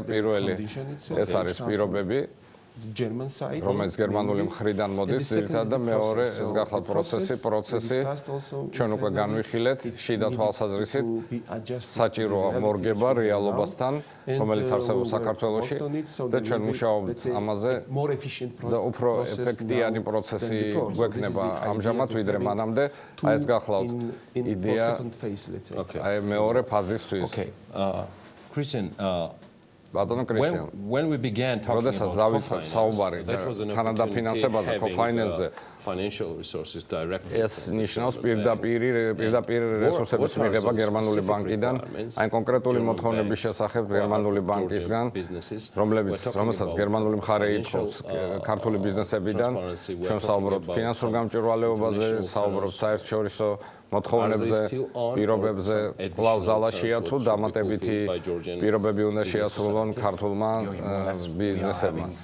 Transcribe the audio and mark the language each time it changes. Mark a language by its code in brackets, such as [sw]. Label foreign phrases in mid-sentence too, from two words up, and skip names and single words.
[ka] პირველი ეს არის პირობები, რომელიც გერმანული მხრიდან მოდის ძირითადად და მეორე ეს გახლავთ პროცესი ჩვენ უკვე განვიხილეთ შიდა თვალსაზრისით საჭიროა მორგება რეალობასთან რომელიც არსებობს საქართველოში და ჩვენ მუშაობთ ამაზე და უფრო ეფექტიანი პროცესი გვექნება ამჟამად ვიდრე მანამდე აი ეს გახლავთ იდეა აი მეორე ფაზისთვის Christian ბატონო კრისტიან [en] when we began talking about [ka] საუბარი თანადაფინანსებაზე co-finance-ზე [en] financial resources directly [ka] ეს ნიშნავს პირდაპირ რესურსების მიღება გერმანული ბანკიდან აი კონკრეტული მოთხოვნების შესახებ გერმანული ბანკისგან რომელსაც გერმანული მხარე ითხოვს ქართული ბიზნესებიდან ჩვენ საუბრობთ ფინანსურ გამჭვირვალეობაზე საუბრობთ საერთაშორისო მოთხოვნებზე, პირობებზე, კვლავ ზალაშია თუ დამატებითი პირობები უნდა შეასრულონ ქართულმა ბიზნესებმა.